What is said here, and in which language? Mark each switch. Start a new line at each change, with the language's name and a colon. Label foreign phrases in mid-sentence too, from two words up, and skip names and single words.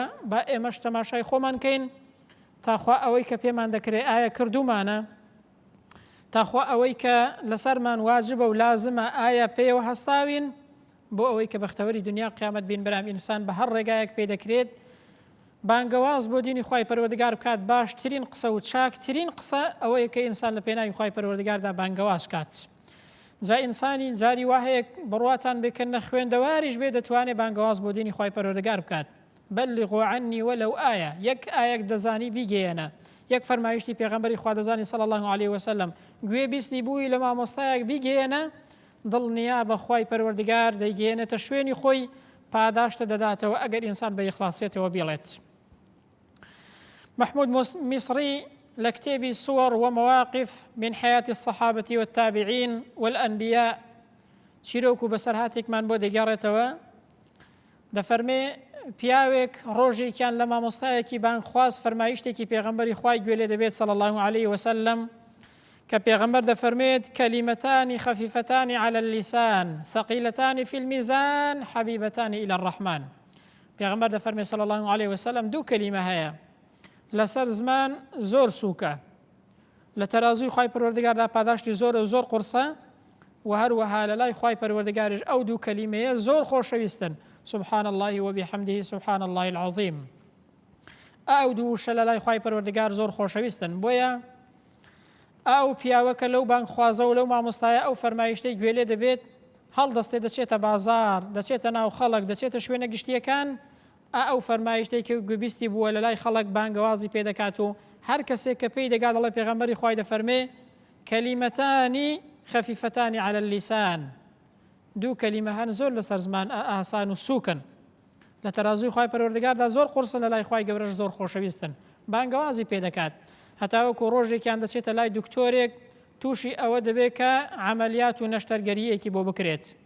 Central Kurdish: با ئێمەش تەماشای خۆمان کەین تاخوا ئەوەی کە پێمان دەکرێت ئایا کردومانە، تاخوا ئەوەی کە لەسەرمان واجبە و لازمە ئایا پێوە هەستاوین، بۆ ئەوەی کە بەختەوەری دنیا قیامەت بین بەرام ئینسان بە هەر ڕێگایەک پێ دەکرێت بانگەواز بۆ دینی خوای پەروەردگار بکات. باشترین قسە و چاکترین قسە ئەوەیە کە ئینسان لە پێناوی خوای پەروەردگاردا بانگەواز کات. جا ئینسانی جاری وهەیەک بڕواتان بکەنە خوێندەواریش بێ دەتوانێت بانگەواز بۆ دینی خوای پەروەردگار بکات.
Arabic: بلغوا عني ولو آية،
Central Kurdish: یەک ئایەک دەزانی بیگەێنە، یەک فەرمایشتی پێغەمبەری خوا دەزانی
Arabic: صلی الله علیه وسلم،
Central Kurdish: گوێ بیستی بووی لە مامۆستایەک بیگەێنە، دڵنیا بە خوای پەروەردگار دەیگەێنێتە شوێنی خۆی، پاداشتە دەداتەوە ئەگەر ئینسان بە ئیخلاصێتەوە بێڵێت. محمود مصری لە کتێبی صور ومواقف من حياة الصحابة والتابعين والأنبياء چیرۆک و بەسەرهاتێکمان بۆ دەگەڕێتەوە، دەفەرمێ پیاوێک ڕۆژێکیان لە مامۆستایەکی بانگخواز فەرمایشتێکی پێغەمبەری خوای گوێ لێ دەبێت
Arabic: صلی الله علیه وسلم،
Central Kurdish: کە پێغەمبەر دەفەرمێت
Arabic: کەلیمەتانی خەفیفەتانی على اللسان ثقیلەتانی فی الميزان حەبیبەتانی إلى الرحمن.
Central Kurdish: پێغەمبەر دەفەرمێت
Arabic: صلی الله علیه وسلم
Central Kurdish: دوو کەلیمە هەیە لەسەر زمان زۆر سووکە، لە تەرازوی خوای پەروەردگاردا پاداشتی زۆر و زۆر قورسە، و هەروەها لە لای خوای پەروەردگاریش ئەو دوو کەلیمەیە زۆر خۆشەویستن،
Arabic: سبحان الله وبحمده سبحان الله العظيم.
Central Kurdish: ئەو دووشە لە لای خوای پەروەردگار زۆر خۆشەویستن. بۆیە ئەو پیاوەکە لەو بانگخوازە و لەو مامۆستایە ئەو فەرمایشتەی گوێ لێ دەبێت هەڵدەستێ دەچێتە بازار، دەچێتە ناو خەڵک، دەچێتە شوێنە گشتیەکان، ئەو فەرمایشتەی کە گوێبیستی بووە لە لای خەڵک بانگەوازی پێ دەکات و هەر کەسێک کە پێی دەگات دەڵێ پێغەمبەری خوای دەفەرمێ
Arabic: کەلیمەتانی خەفیفەتانی على اللسان،
Central Kurdish: دوو کەلیمە هەن زۆر لەسەر زمان ئاسان و سووکن، لە تەرازوی خوای پەروەردگاردا زۆر قورسن، لە لای خوای گەورەش زۆر خۆشەویستن، بانگەوازی پێ دەکات. هەتاوەکو ڕۆژێکیان دەچێتە لای دکتۆرێک تووشی ئەوە دەبێت کە عملیات و نەشتەرگەریەکی بۆ بکرێت.